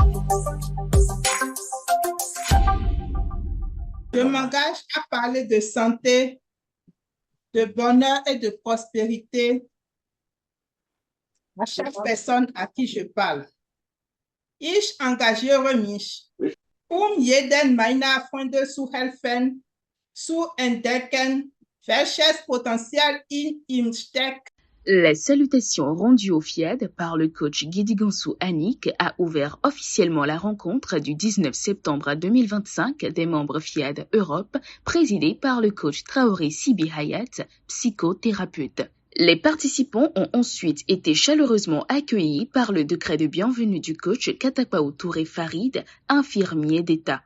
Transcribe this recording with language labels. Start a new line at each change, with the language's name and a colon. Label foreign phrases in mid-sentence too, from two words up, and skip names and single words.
French: Je m'engage à parler de santé, de bonheur et de prospérité à chaque personne à qui je parle.
German: Ich engagiere mich, jeden meiner Freunde zu helfen, zu entdecken, welches Potenzial in ihm steckt.
French: La salutation rendue au FIAD par le coach Gidigansou Annick a ouvert officiellement la rencontre du 19 septembre 2025 des membres FIAD Europe, présidée par le coach Traoré Sibi Hayat, psychothérapeute. Les participants ont ensuite été chaleureusement accueillis par le décret de bienvenue du coach Katapao Touré Farid, infirmier d'État.